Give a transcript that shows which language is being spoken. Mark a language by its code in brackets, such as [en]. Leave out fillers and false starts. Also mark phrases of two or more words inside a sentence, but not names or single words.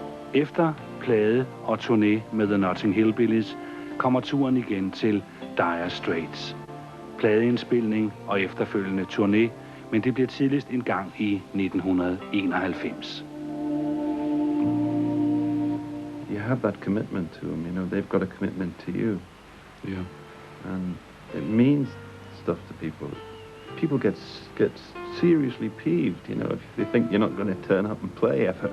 [da] Efter plade og turné med The Notting Hillbillies kommer turen igen til Dire Straits. Pladeindspilning og efterfølgende turné, men det bliver tidligst en gang i 1991. [en] You have that commitment to them, you know, they've got a commitment to you. Yeah. And it means stuff to people. People get seriously peeved, you know, if they think you're not going to turn up and play ever.